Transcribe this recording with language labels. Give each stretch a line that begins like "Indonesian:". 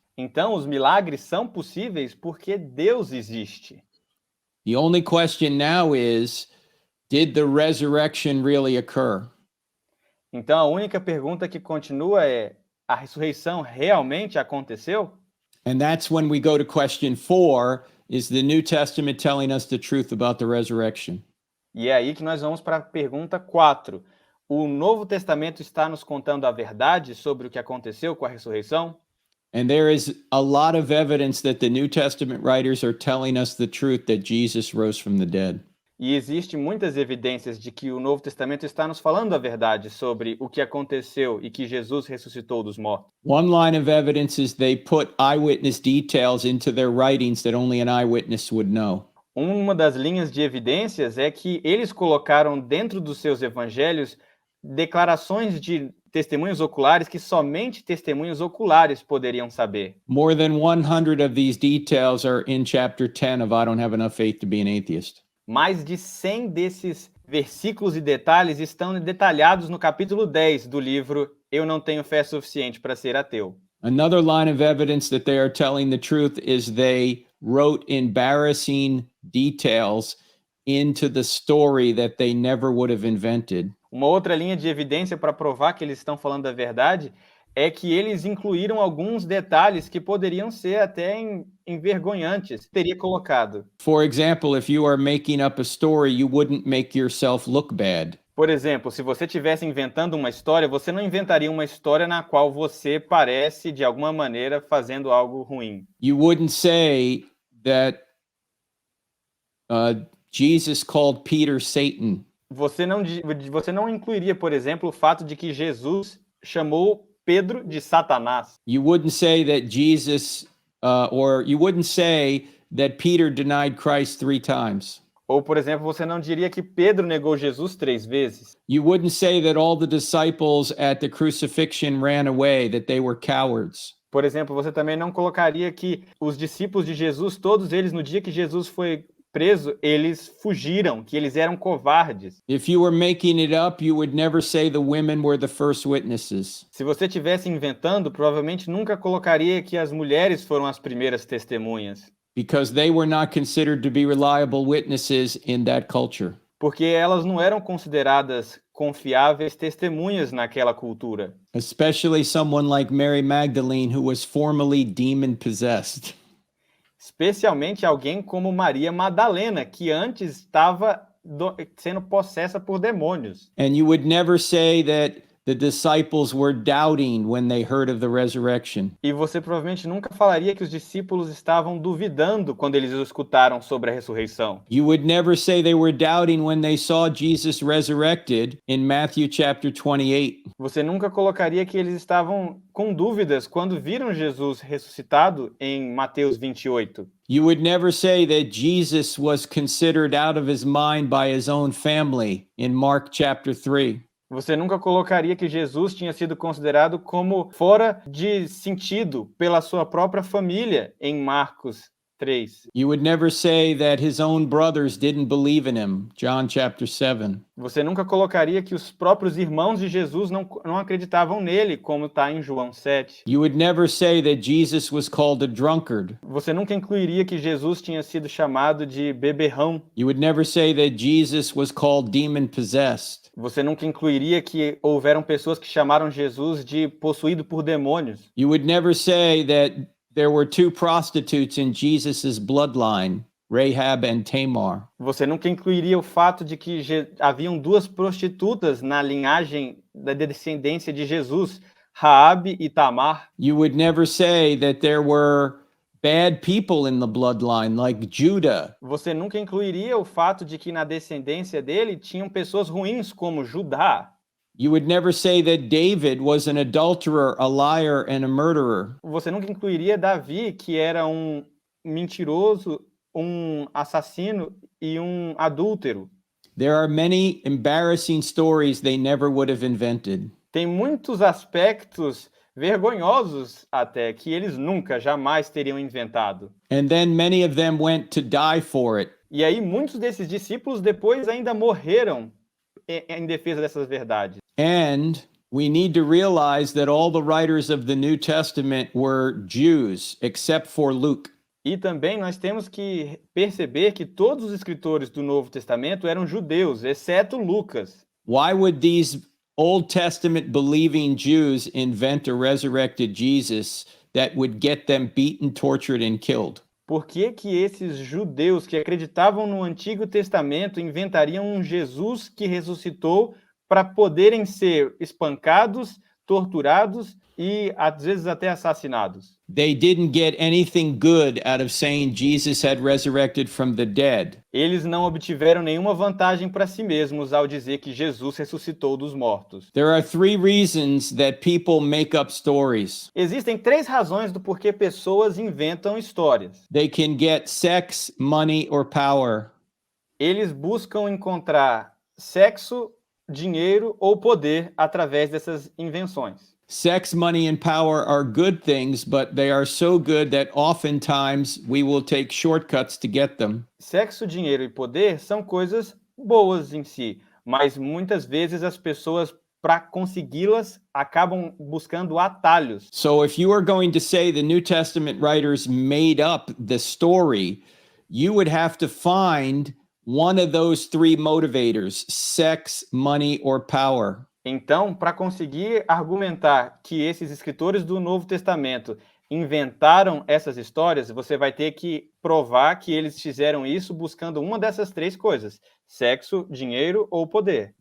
Portuguese: Então, os milagres são possíveis porque Deus existe.
English: The only question now is, did the resurrection really occur?
Portuguese: Então, a única pergunta que continua é: a ressurreição realmente aconteceu?
English: And that's when we go to question 4, is the New Testament telling us the truth about the resurrection?
Portuguese: E é aí que nós vamos para a pergunta 4. O Novo Testamento está nos contando a verdade sobre o que aconteceu com a ressurreição?
English: And there is a lot of evidence that the New Testament writers are telling us the truth that Jesus rose from the dead.
Portuguese: E existe muitas evidências de que o Novo Testamento está nos falando a verdade sobre o que aconteceu e que Jesus ressuscitou dos mortos.
English: One line of evidence is they put eyewitness details into their writings that only an eyewitness would know.
Portuguese: Uma das linhas de evidências é que eles colocaram dentro dos seus evangelhos declarações de testemunhos oculares que somente testemunhos oculares poderiam saber.
English: More than 100 of these details are in chapter 10 of I Don't Have Enough Faith to Be an Atheist.
Portuguese: Mais de 100 desses versículos e detalhes estão detalhados no capítulo 10 do livro Eu Não Tenho Fé Suficiente para Ser Ateu.
English: Another line of evidence that they are telling the truth is they wrote embarrassing details into the story that they never would have invented.
Portuguese: Uma outra linha de evidência para provar que eles estão falando a verdade é que eles incluíram alguns detalhes que poderiam ser até envergonhantes. Teria colocado.
English: For example, if you are making up a story, you wouldn't make yourself look bad.
Portuguese: Por exemplo, se você estivesse inventando uma história, você não inventaria uma história na qual você parece, de alguma maneira, fazendo algo ruim.
English: You wouldn't say that Jesus called Peter Satan.
Portuguese: Você não incluiria, por exemplo, o fato de que Jesus chamou Pedro de Satanás.
English: You wouldn't say that Jesus, or you wouldn't say that Peter denied Christ 3 times.
Portuguese: Ou, por exemplo, você não diria que Pedro negou Jesus 3 vezes.
English: You wouldn't say that all the disciples at the crucifixion ran away, that they were cowards.
Portuguese: Por exemplo, você também não colocaria que os discípulos de Jesus, todos eles, no dia que Jesus foi preso, eles fugiram, que eles eram covardes.
English: If you were making it up, you would never say the women were the first witnesses.
Portuguese: Se você estivesse inventando, provavelmente nunca colocaria que as mulheres foram as primeiras testemunhas.
English: Because they were not considered to be reliable witnesses in that culture.
Portuguese: Porque elas não eram consideradas confiáveis testemunhas naquela cultura.
English: Especially someone like Mary Magdalene, who was formerly demon-possessed.
Portuguese: Especialmente alguém como Maria Madalena, que antes estava sendo possessa por demônios.
English: And you would never say that the disciples were doubting when they heard of the resurrection.
Portuguese: E você provavelmente nunca falaria que os discípulos estavam duvidando quando eles escutaram sobre a ressurreição.
English: You would never say they were doubting when they saw Jesus resurrected in Matthew chapter 28.
Portuguese: Você nunca colocaria que eles estavam com dúvidas quando viram Jesus ressuscitado em Mateus 28.
English: You would never say that Jesus was considered out of his mind by his own family in Mark chapter 3.
Portuguese: Você nunca colocaria que Jesus tinha sido considerado como fora de sentido pela sua própria família em Marcos 3.
English: You would never say that his own brothers didn't believe in him, John chapter 7.
Portuguese: Você nunca colocaria que os próprios irmãos de Jesus não acreditavam nele, como está em João 7.
English: You would never say that Jesus was called a drunkard.
Portuguese: Você nunca incluiria que Jesus tinha sido chamado de beberrão.
English: You would never say that Jesus was called demon-possessed.
Portuguese: Você nunca incluiria que houveram pessoas que chamaram Jesus de possuído por demônios.
English: You would never say that there were two prostitutes in Jesus' bloodline, Rahab and Tamar.
Portuguese: Você nunca incluiria o fato de que haviam duas prostitutas na linhagem da descendência de Jesus, Raabe e Tamar.
English: You would never say that there were bad people in the bloodline like Judah.
Portuguese: Você nunca incluiria o fato de que na descendência dele tinham pessoas ruins como Judá.
English: You would never say that David was an adulterer, a liar, and a murderer.
Portuguese: Você nunca incluiria Davi, que era um mentiroso, um assassino e um adúltero.
English: There are many embarrassing stories they never would have invented.
Portuguese: Tem muitos aspectos vergonhosos até que eles nunca, jamais teriam inventado.
English: And then many of them went to die for it.
Portuguese: E aí muitos desses discípulos depois ainda morreram em defesa dessas verdades.
English: And we need to realize that all the writers of the New Testament were Jews, except for Luke.
Portuguese: E também nós temos que perceber que todos os escritores do Novo Testamento eram judeus, exceto Lucas.
English: Why would these Old Testament believing Jews invent a resurrected Jesus that would get them beaten, tortured, and killed?
Portuguese: Por que esses judeus que acreditavam no Antigo Testamento inventariam um Jesus que ressuscitou para poderem ser espancados, torturados e às vezes até assassinados?
English: They didn't get anything good out of saying Jesus had resurrected from the dead.
Portuguese: Eles não obtiveram nenhuma vantagem para si mesmos ao dizer que Jesus ressuscitou dos mortos.
English: There are three reasons that people make up stories.
Portuguese: Existem 3 razões do porquê pessoas inventam histórias.
English: They can get sex, money, or power.
Portuguese: Eles buscam encontrar sexo, dinheiro ou poder através dessas invenções.
English: Sex, money, and power are good things, but they are so good that oftentimes we will take shortcuts to get them.
Portuguese: Sexo, dinheiro e poder são coisas boas em si, mas muitas vezes as pessoas, para consegui-las, acabam buscando atalhos.
English: So if you are going to say the New Testament writers made up the story, you would have to find one of those 3 motivators: sex, money, or power.
Portuguese: Então, para conseguir argumentar que esses escritores do Novo Testamento inventaram essas histórias, você vai ter que provar que eles fizeram isso buscando uma dessas 3 coisas: sexo, dinheiro ou poder.